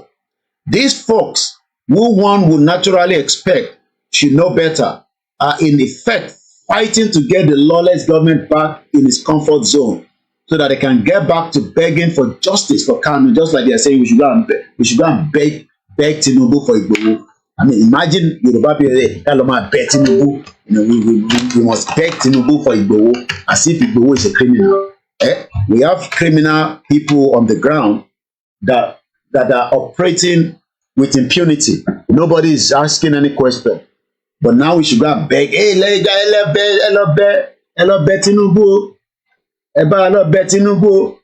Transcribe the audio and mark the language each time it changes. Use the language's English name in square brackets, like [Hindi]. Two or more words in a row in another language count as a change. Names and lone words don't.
[English] These folks, who one would naturally expect should know better, are in effect fighting to get the lawless government back in its comfort zone so that they can get back to begging for justice for Kanu, just like they are saying we should go and beg Tinubu for Igboho. I mean, imagine Yoruba people say, beg Tinubu. We must beg Tinubu for Igboho, as if Igboho is a criminal. We have criminal people on the ground that are operating with impunity. Nobody is asking any question. But now we should go and beg, hey, hello, Tinubu. Hello, Tinubu.